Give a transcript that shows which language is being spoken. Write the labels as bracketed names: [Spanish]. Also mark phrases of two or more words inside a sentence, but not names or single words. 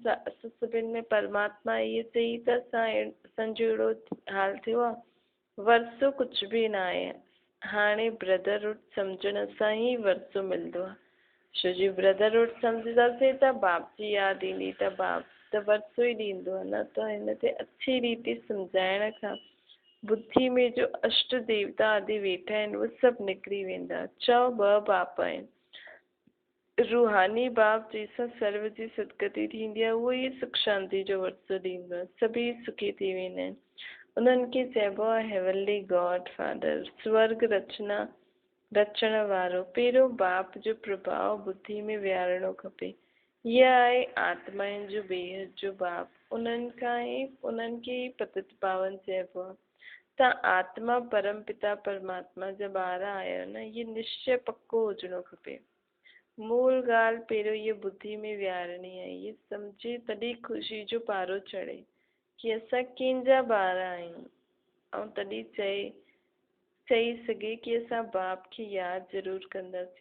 [Sindhi] असां सभिनि में परमात्मा इहे चई त असांजो अहिड़ो हाल थियो आहे। वरसो कुझु बि न आहे। हाणे ब्रदरहुड सम्झण सां ई वरसो मिलंदो आहे। छो जी ब्रदरहुड सम्झंदासीं त बाप जी यादि ईंदी। त बाप त वरसो ई ॾींदो आहे न। त हिन ते अच्छी रीति सम्झाइण खां बुद्धि में जो अष्ट देवता आदि वेठा आहिनि उहे सभु निकिरी वेंदा। चओ 2 बाप आहिनि, रूहानी बाप जंहिंसां सर्व जी सदगति थींदी आहे उहो ई सुख शांति जो वरसो ॾींदो आहे, सभई सुखी थी वेंदा आहिनि। उन्हनि खे चइबो आहे [English] heavenly God father, [Sindhi] स्वर्ग रचण वारो। पहिरियों बाप जो प्रभाव बुद्धि में विहारणो खपे। इहा आहे आत्माउनि जो बेहद जो बाप, उन्हनि खे ई पतित पावन चइबो आहे। तव्हां आत्मा परम पिता परमात्मा जा ॿार आहियो न, इहे निश्चय पक्को हुजणो खपे। मूल ॻाल्हि पहिरियों इहे बुद्धि में विहारणी आहे, इहे सम्झे तॾहिं ख़ुशी जो पारो चढ़े कि असां कंहिंजा ॿार आहियूं, ऐं तॾहिं चई सघे कि असां बाप खे यादि ज़रूरु कंदासीं।